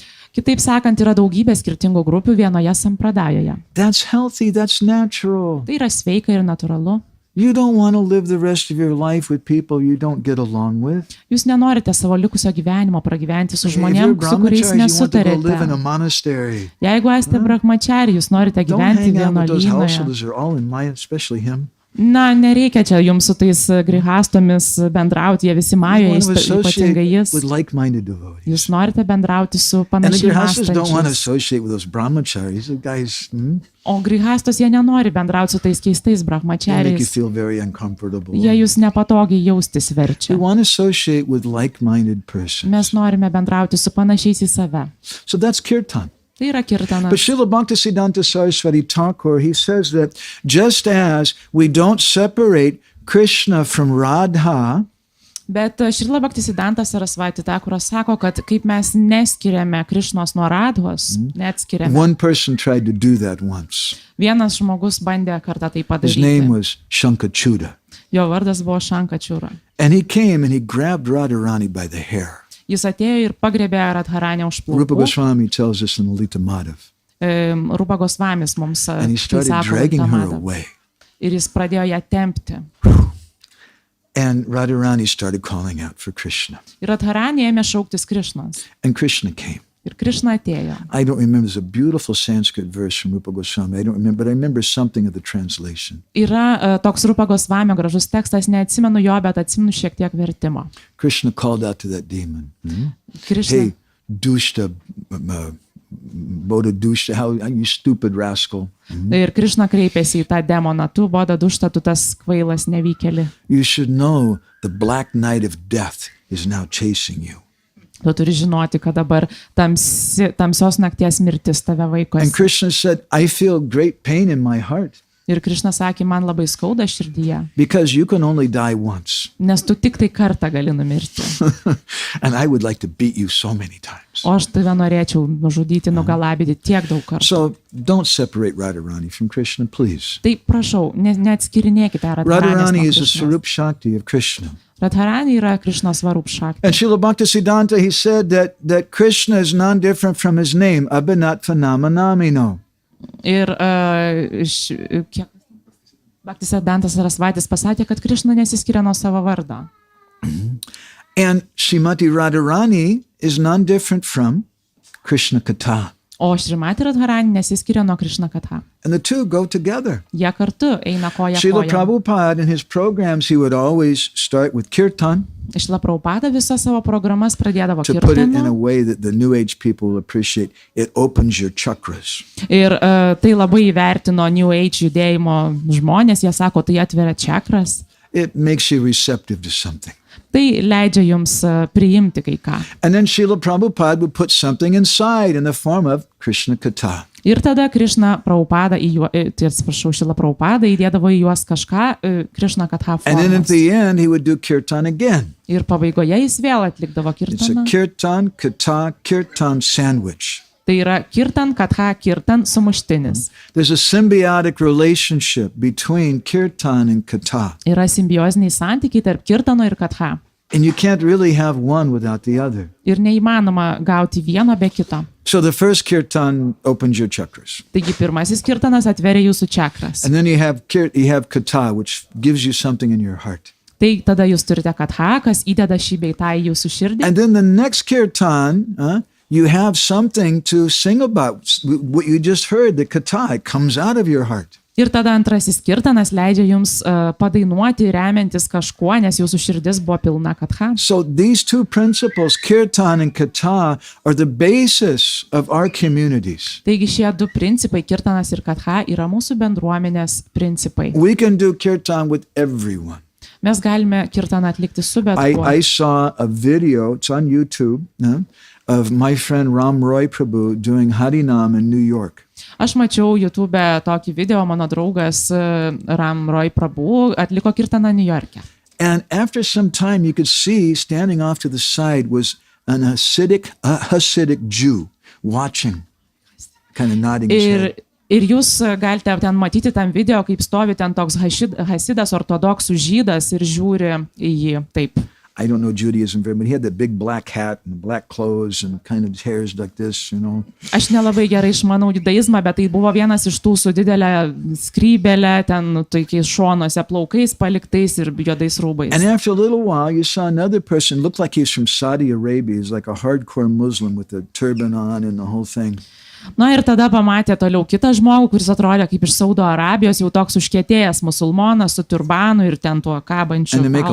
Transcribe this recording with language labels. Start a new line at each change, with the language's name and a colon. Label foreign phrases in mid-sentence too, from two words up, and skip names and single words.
Lithuanian: Kitaip sakant, yra daugybė skirtingų grupių vienoje sampradajoje.
English: That's healthy, that's natural.
Lithuanian: Tai yra sveika ir natūralu.
English: You don't want to live the rest of your life with people you don't get along with.
Lithuanian: Jūs nenorite savo likusio gyvenimo pragyventi su
English: If you're
Lithuanian: žmonėms, su kuriais
English: brahmacharis, you want to go live in a
Lithuanian: nesutarėte.
English: monastery.
Lithuanian: Jeigu esate brahmachari, jūs norite
English: Don't
Lithuanian: gyventi
English: hang out with those
Lithuanian: vienuolynoje.
English: householders. They're all in Maya, especially him.
Lithuanian: Na, nereikia čia jums su tais grihastomis bendrauti, jie visi
English: You
Lithuanian: majoje,
English: want to
Lithuanian: ypatingai
English: associate
Lithuanian: jis.
English: with like-minded devotees.
Lithuanian: Jūs norite bendrauti su
English: And the
Lithuanian: panašiai
English: grihastas don't want to
Lithuanian: mąstančiais.
English: associate with those brahmacharis. The guys
Lithuanian: O grihastos jie nenori bendrauti su tais keistais
English: they make you
Lithuanian: brahmachariais.
English: feel very uncomfortable.
Lithuanian: Jie jūs nepatogiai jaustis verčia.
English: We want to associate with like-minded persons.
Lithuanian: Mes norime bendrauti su panašiais į save.
English: So that's kirtan.
Lithuanian: Tai yra kirtanas.
English: But Srila Bhaktisiddhanta Saraswati Thakur, he says that just as we don't separate Krishna from Radha,
Lithuanian: Bet Šrila Bhaktisiddhantas Sarasvati Thakuras sako, kad kaip mes neskiriame Krišnos nuo Radhos, neatskiriame.
English: one person tried to do that once.
Lithuanian: Vienas žmogus bandė kartą tai
English: His name
Lithuanian: padaryti.
English: was Shankachuda.
Lithuanian: Jo vardas buvo Šankačiūra.
English: And he came and he grabbed Radharani by the hair.
Lithuanian: Jis atėjo ir pagrebė Radharanę už
English: Rupa
Lithuanian: plaukų.
English: Goswami tells us in Lalita Madhav.
Lithuanian: Rupa Gosvamis mums
English: And he
Lithuanian: tai
English: started
Lithuanian: sako
English: dragging her
Lithuanian: Tamada.
English: away.
Lithuanian: Ir jis pradėjo ją tempti.
English: And Radharani started calling out for Krishna.
Lithuanian: Ir Radharanė ėmė šauktis Krišnos.
English: And Krishna came.
Lithuanian: Ir Krišna atėjo.
English: I don't remember, there's a beautiful Sanskrit verse from Rupa Goswami. I don't remember, but I remember something of the translation.
Lithuanian: Yra toks Rupa Gosvamio gražus tekstas, neatsimenu jo, bet atsimenu šiek tiek vertimo.
English: Krishna called out to that demon.
Lithuanian: Krišna,
Sanskrit: Hey, Dushta, Bodha Dushta,
English: how you stupid rascal.
Lithuanian: ir Krišna kreipėsi į tą demoną, tu
Sanskrit: boda dušta,
Lithuanian: tu tas kvailas nevykėli.
English: You should know the black night of death is now chasing you.
Lithuanian: Tu turi žinoti, kad dabar tamsios nakties mirtis tave
English: And
Lithuanian: vaikosi.
English: Krishna said, I feel great pain in my heart.
Lithuanian: Ir Krišna sakė, man labai skauda širdyje,
English: because you can only die once.
Lithuanian: nes tu tik tai kartą gali numirti.
English: And I would like to beat you so many times.
Lithuanian: O aš tave norėčiau nužudyti, nugalabyti tiek daug kartų.
English: So don't separate Radharani from Krishna, please.
Lithuanian: Tai prašau, neatskirinėkite
English: Radharani is a
Lithuanian: Radharanės.
Sanskrit: Sarup Shakti
English: of Krishna.
Lithuanian: Radharani yra Krišnos
Sanskrit: Svarup Šakti.
English: And Srila Bhaktisiddhanta, he said that Krishna is non-different from his name,
Sanskrit: Abhinat Phenomenamino.
Lithuanian: Ir Bhaktisiddhantas Sarasvatis pasakė, kad Krišna nesiskiria nuo savo vardo.
English: And Srimati Radharani is non-different from Krishna Katha.
Lithuanian: O Šrimati Radharani nesiskiria nuo Krišna Katha.
English: And the two go together.
Lithuanian: Jie kartu eina koja
English: Srila
Lithuanian: koja.
English: Prabhupada, in his programs, he would always start with kirtan
Lithuanian: Šrila Prabhupada visą savo programas pradėdavo
English: to put it in a
Lithuanian: kirtanu.
English: way that the New Age people will appreciate. It opens your chakras.
Lithuanian: Ir tai labai įvertino New Age judėjimo žmonės. Jie sako, tai atveria čakras.
English: It makes you receptive to something.
Lithuanian: Tai leidžia jums priimti kai ką.
English: And then Srila Prabhupada would put something inside in the form of Krishna Katha.
Lithuanian: Ir tada Krišna Prabhupada Šrila Prabhupada įdėdavo į juos kažką Krišna Katha
English: And then at
Lithuanian: formos.
English: the end, he would do kirtan again.
Lithuanian: Ir pabaigoje jis vėl atlikdavo
English: It's a
Lithuanian: kirtaną.
Sanskrit: kirtan, katha, kirtan
English: sandwich.
Lithuanian: Tai yra
Sanskrit: kirtan, katha, kirtan,
Lithuanian: sumuštinis.
English: There's a symbiotic relationship between kirtan and katha.
Lithuanian: Yra simbioziniai santykiai tarp kirtano ir katha.
English: And you can't really have one without the other.
Lithuanian: Ir neįmanoma gauti vieno be kito.
English: So the first kirtan opens your chakras.
Lithuanian: Taigi pirmasis kirtanas atveria jūsų čakras.
English: And then you have katha, which gives you something in your heart.
Lithuanian: Tai tada jūs turite katha, kas įdeda šį bei tą į jūsų širdį.
English: And then the next kirtan, you have something to sing about. What you just heard, the katha, it comes out of your heart.
Lithuanian: Ir tada antrasis kirtanas leidžia jums padainuoti remiantis kažkuo, nes jūsų širdis buvo pilna katha.
English: So these two principles, kirtan and katha, are the basis of our communities.
Lithuanian: Taigi šie du principai, kirtanas ir katha, yra mūsų bendruomenės principai.
English: We can do kirtan with everyone.
Lithuanian: Mes galime kirtaną atlikti su bet kuo.
English: I saw a video, it's on YouTube, of my friend Ram Roy Prabhu doing Harinam in New York.
Lithuanian: Aš mačiau YouTube tokį video, mano draugas Ram Roy Prabhu atliko kirtaną New York'e.
English: And after some time, you could see standing off to the side was an Hasidic Jew watching, kind of nodding his head.
Lithuanian: Ir jūs galite ten matyti tam video, kaip stovi ten toks hasidas, ortodoksų žydas ir žiūri į jį taip.
English: I don't know Judaism very much, but he had that big black hat and black clothes and kind of hairs like this, you know.
Lithuanian: Aš nelabai gerai išmanau judaizmą, bet tai buvo vienas iš tų su didelė skrybelė, ten tokiais šonuose plaukais paliktais ir juodais rūbais.
English: And after a little while, you saw another person, looked like he's from Saudi Arabia. He's like a hardcore Muslim with a turban on and the whole thing.
Lithuanian: Na ir tada pamatė toliau kitą žmogų, kuris atrodė kaip iš Saudo Arabijos, jau toks užkietėjęs musulmonas su turbanu ir ten tuo kabančiu.
English: And to make a